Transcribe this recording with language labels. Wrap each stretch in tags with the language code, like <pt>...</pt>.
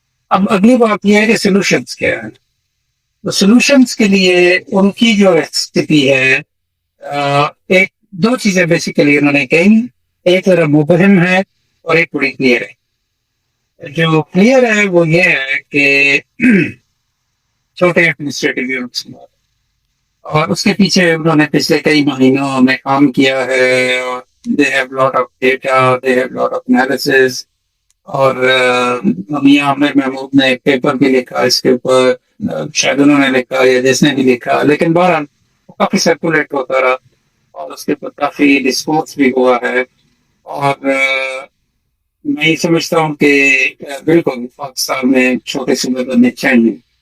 <ur>اب اگلی بات یہ ہے کہ سولوشنز کیا ہیں. تو سولوشنز کے لیے ان کی جو استھتی ہے، ایک دو چیزیں بیسیکلی انہوں نے کہی. ایک ذرا مبہم ہے اور ایک بڑی کلیئر ہے. جو کلیئر ہے وہ یہ ہے کہ چھوٹے ایڈمنسٹریٹو یونٹس، اور اس کے پیچھے انہوں نے پچھلے کئی مہینوں میں کام کیا ہے. اور</ur> <en>they have lot of data, they have lot of analysis.</en> <ur>اور میاں عامر محمود نے ایک پیپر بھی لکھا اس کے اوپر، شاید انہوں نے لکھا یا جس نے بھی لکھا، لیکن بہرحال کافی سرکولیٹ ہوتا رہا اور اس کے اوپر کافی ڈسکورس بھی ہوا ہے. اور میں یہ سمجھتا ہوں کہ بالکل پاکستان میں چھوٹے صوبے بننے چاہیے.</ur>